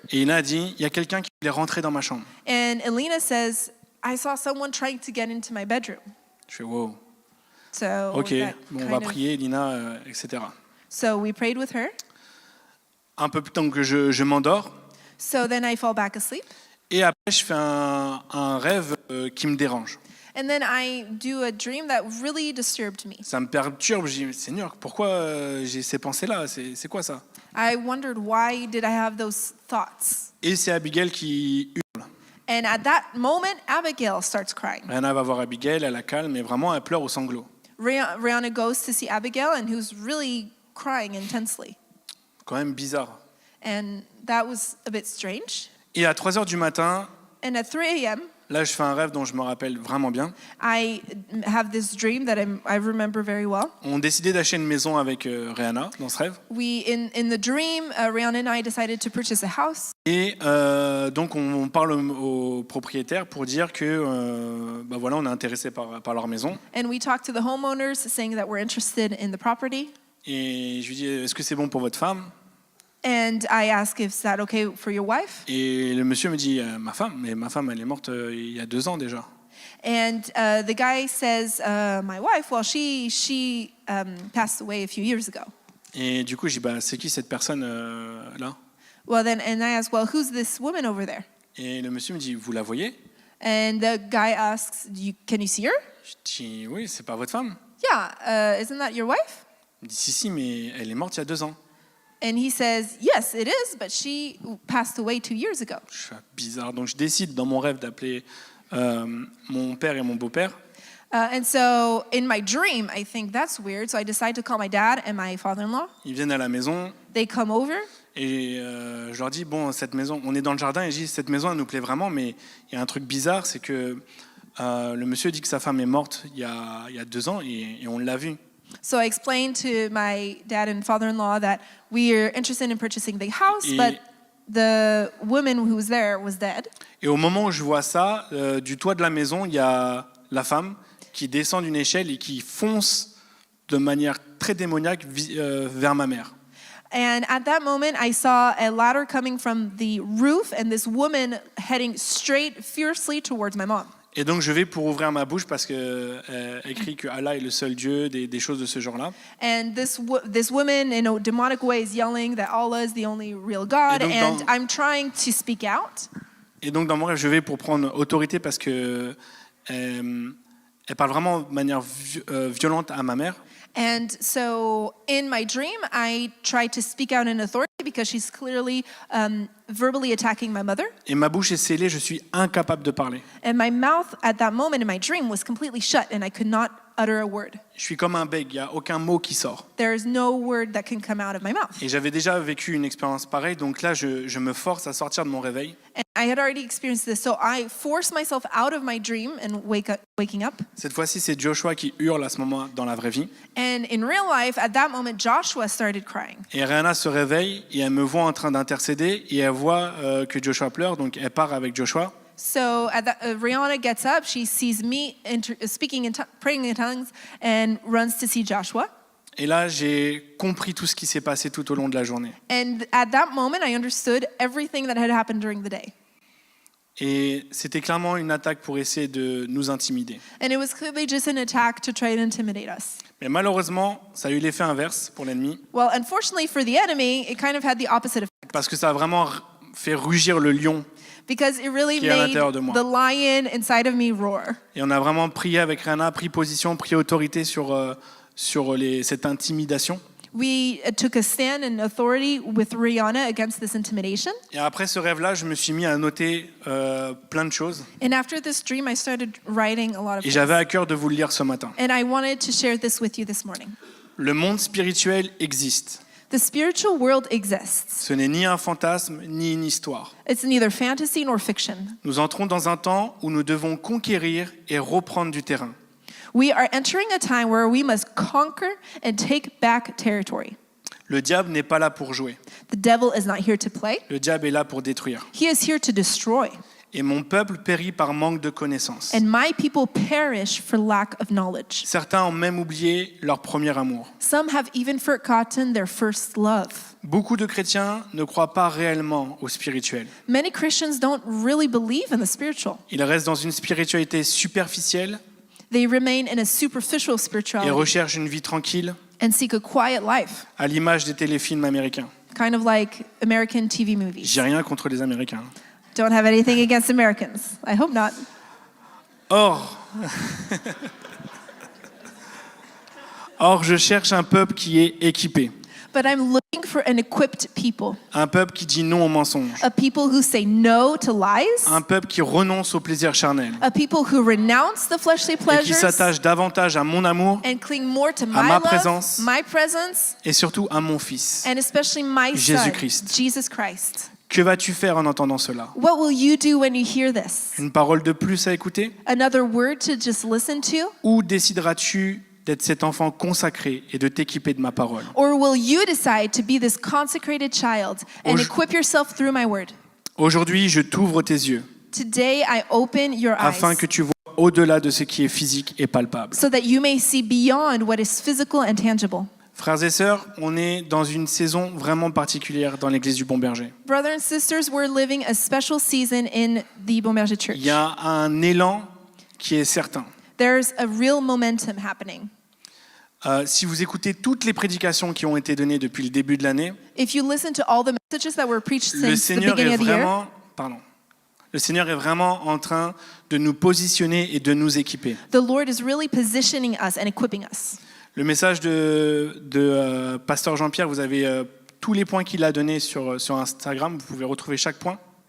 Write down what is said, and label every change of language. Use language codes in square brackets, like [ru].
[fr] Et Elina a dit, il y a quelqu'un qui voulait rentrer dans ma chambre. [en] And Elena says, I saw someone trying to get into my bedroom. [fr] Je fais, wow. [en] So [fr] Ok, [en] that [fr] bon, on [en] kind [fr] va [en] of- [fr] prier, Elina, etc. [en] So we prayed with her. [fr] Un peu plus tard que je m'endors. [en] So then I fall back asleep. [fr] Et après, je fais un rêve qui me dérange. [en] And then I do a dream that really disturbed me. [fr] Ça me perturbe. Je dis, Seigneur, pourquoi j'ai ces pensées-là? C'est quoi ça? [en] I wondered, why did I have those thoughts? [fr] Et c'est Abigail qui hurle. [en] And at that moment, Abigail starts crying. [fr] Rihanna va voir Abigail, elle la calme, mais vraiment, elle pleure au sanglot. [en] Rihanna goes to see Abigail, and who's really crying intensely. [fr] Quand même bizarre. [en] And that was a bit strange. [fr] Et à 3h du matin, [en] And at 3 a.m., [fr] là, je fais un rêve dont je me rappelle vraiment bien. [en] I have this dream that I remember very well. [fr] On décidait d'acheter une maison avec Rihanna dans ce rêve. [en] In the dream, Rihanna and I decided to purchase a house. [fr] Et donc, on parle au propriétaire pour dire que bah voilà, on est intéressé par leur maison. [en] And we talked to the homeowners saying that we're interested in the property. [fr] Et je lui dis, est-ce que c'est bon pour votre femme? [en] And I ask if is that okay for your wife. [fr] Et le monsieur me dit, ma femme, elle est morte il y a 2 ans déjà. [en] And the guy says, my wife, well, she passed away a few years ago. [fr] Et du coup, je dis, bah, c'est qui cette personne là? [en] Well, then, and I ask, well, who's this woman over there? [fr] Et le monsieur me dit, vous la voyez? [en] And the guy asks, can you see her? [fr] Je dis, oui, c'est pas votre femme. [en] Yeah, isn't that your wife? [fr] Il me dit, si, mais elle est morte il y a 2 ans. [en] And he says, yes, it is, but she passed away 2 years ago. [fr] Je suis bizarre. Donc, je décide dans mon rêve d'appeler mon père et mon beau-père. [en] And so in my dream, I think that's weird. So I decide to call my dad and my father-in-law. [fr] Ils viennent à la maison. [en] They come over. [fr] Et je leur dis, bon, cette maison, on est dans le jardin, et je dis, cette maison, elle nous plaît vraiment, mais il y a un truc bizarre, c'est que le monsieur dit que sa femme est morte il y a 2 ans et on l'a vu. [en] So I explained to my dad and father-in-law that we are interested in purchasing the house, [fr] Et- [en] but the woman who was there was dead. [fr] Et au moment où je vois ça, du toit de la maison, il y a la femme qui descend d'une échelle et qui fonce de manière très démoniaque vers ma mère. [en] And at that moment, I saw a ladder coming from the roof and this woman heading straight fiercely towards my mom. [fr] Et donc je vais pour ouvrir ma bouche parce que écrit que Allah est le seul Dieu, des choses de ce genre-là. [en] And this woman, in a demonic way, is yelling that Allah is the only real God. [fr] Et donc, [en] And [fr] dans- [en] I'm trying to speak out. [fr] Et donc dans mon rêve, je vais pour prendre autorité parce que elle parle vraiment de manière violente à ma mère. [en] And so in my dream, I try to speak out in authority because she's clearly verbally attacking my mother. [fr] Et ma bouche est scellée, je suis incapable de parler. [en] And my mouth at that moment in my dream was completely shut and I could not utter a word. [fr] Je suis comme un bègue, il n'y a aucun mot qui sort. [en] There is no word that can come out of my mouth. [fr] Et j'avais déjà vécu une expérience pareille, donc là je me force à sortir de mon réveil. [en] And I had already experienced this, so I forced myself out of my dream and waking up. [fr] Cette fois-ci, c'est Joshua qui hurle à ce moment dans la vraie vie. [en] And in real life, at that moment, Joshua started crying. [fr] Et Rihanna se réveille et elle me voit en train d'intercéder et elle voit que Joshua pleure, donc elle part avec Joshua. [en] So Rihanna gets up, she sees me speaking praying in tongues, and runs to see Joshua. [fr] Et là, j'ai compris tout ce qui s'est passé tout au long de la journée. [en] And at that moment, I understood everything that had happened during the day. [fr] Et c'était clairement une attaque pour essayer de nous intimider. [en] And it was clearly just an attack to try to intimidate us. [fr] Mais malheureusement, ça a eu l'effet inverse pour l'ennemi, [en] Well, unfortunately for the enemy, it kind of had the opposite effect [fr] parce que ça a vraiment fait rugir le lion. [en] because it really [fr] Qui est à [en] made [fr] l'intérieur de moi. [en] the lion inside of me roar. [fr] Et on a vraiment prié avec Rihanna, pris position, pris autorité sur cette intimidation. [en] We took a stand in authority with Rihanna against this intimidation. [fr] Et après ce rêve-là, je me suis mis à noter plein de choses. [en] And after this dream, I started writing a lot of [fr] Et [en] things. [fr] j'avais à cœur de vous le lire ce matin. [en] And I wanted to share this with you this morning. [fr] Le monde spirituel existe. [en] The spiritual world exists. [fr] Ce n'est ni un fantasme, ni une histoire. [en] It's neither fantasy nor fiction. [fr] Nous entrons dans un temps où nous devons conquérir et reprendre du terrain. [en] We are entering a time where we must conquer and take back territory. [fr] Le diable n'est pas là pour jouer. [en] The devil is not here to play. [fr] Le diable est là pour détruire. [en] He is here to destroy. [fr] Et mon peuple périt par manque de connaissances. [en] And my people perish for lack of knowledge. [fr] Certains ont même oublié leur premier amour. [en] Some have even forgotten their first love. [fr] Beaucoup de chrétiens ne croient pas réellement au spirituel. [en] Many Christians don't really believe in the spiritual. [fr] Ils restent dans une spiritualité superficielle [en] They remain in a superficial [fr] et [en] spirituality [fr] recherchent une vie tranquille [en] and seek a quiet life, [fr] à l'image des téléfilms américains. [en] kind of like American TV movies. [fr] J'ai rien contre les Américains. [en] Don't have anything against Americans. I hope not. [fr] Or, je cherche un peuple qui est équipé, [en] But I'm looking for an equipped people, [fr] un peuple qui dit non aux mensonges, [en] a people who say no to lies, [fr] un peuple qui renonce au plaisir charnel [en] a people who renounce the fleshly [fr] et qui [en] pleasures [fr] s'attache davantage à mon amour [en] and cling more to [fr] ma [en] my love, [fr] présence, [en] my presence, [fr] et surtout à mon fils. [en] and especially my son, [fr] Jésus-Christ. [en] Jesus Christ. [fr] Que vas-tu faire en entendant cela? [en] What will you do when you hear this? [fr] Une parole de plus à écouter? [en] Another word to just listen to? [fr] Ou décideras-tu d'être cet enfant consacré et de t'équiper de ma parole? [en] Or will you decide to be this consecrated child and equip yourself through my word? [fr] Aujourd'hui, je t'ouvre tes yeux [en] Today I open your [fr] afin [en] eyes [fr] que tu vois au-delà de ce qui est physique et palpable. [en] so that you may see beyond what is physical and tangible. [fr] Frères et sœurs, on est dans une saison vraiment particulière dans l'église du Bon Berger. [en] Brothers and sisters, we're living a special season in the Bon Berger Church. [fr] Il y a un élan qui est certain. [en] There's a real momentum happening. [fr] Si vous écoutez toutes les prédications qui ont été données depuis le début de l'année, [en] If you listen to all the messages that were preached [fr] le [en] since the [fr] Seigneur [en] beginning [fr] est [en] of the year, [fr] vraiment en train de nous positionner et de nous équiper. [en] the Lord is really positioning us and equipping us. [fr] Le message de Pasteur Jean-Pierre, vous avez tous les points qu'il a donnés sur Instagram, vous pouvez retrouver chaque point.